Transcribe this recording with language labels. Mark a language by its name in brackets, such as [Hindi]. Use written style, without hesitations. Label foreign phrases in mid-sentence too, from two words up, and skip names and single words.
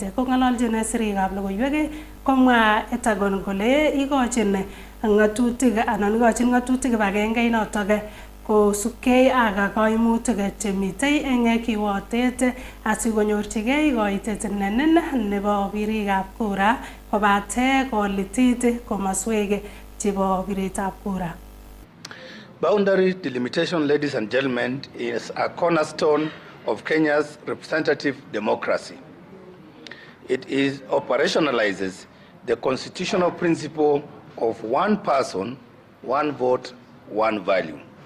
[Kalenjin] Kong'ololjin sirikab logoiwek komwa Tagon kole ikochin ng'atutik kibagengeit notok kosubkei ak kaimutik chemitei eng kiwotet asikonyorchigei koitet nenin nebo birikab kura kobate kolitit komaswek chebo biretab kura. [English] Boundary delimitation, ladies and gentlemen, is a cornerstone of Kenya's representative democracy. It operationalizes the constitutional principle of one person, one vote, one value.